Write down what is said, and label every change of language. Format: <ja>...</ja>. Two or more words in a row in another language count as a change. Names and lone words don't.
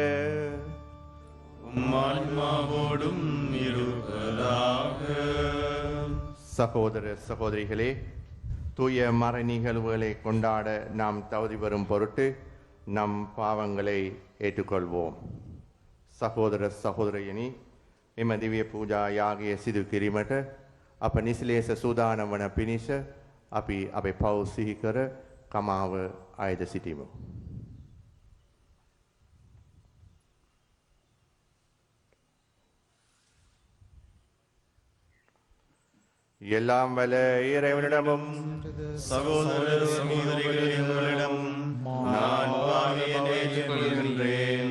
<ta>ஆன்மாவோடும் இருப்பதாக. சகோதர சகோதரிகளே, தூய மறை நிகழ்வுகளை கொண்டாட நாம் தகுதி பெறும் பொருட்டு நம் பாவங்களை ஏற்றுக்கொள்வோம்.</ta> <si>සහෝදර සහෝදරයනි, එම දිව්‍ය පූජා යාගය සිදු කිරීමට අප නිසලේස සූදානම් වන පිණිස අපි අපේ පව් සිහි කර කමාව අයද සිටිමු.</si> <ta>எல்லாம் வல்ல இறைவனிடமும் சகோதர சகோதரிகளே, உங்களிடம் நான் பாவியனை ஏற்றுக்கொள்கின்றேன்.</ta>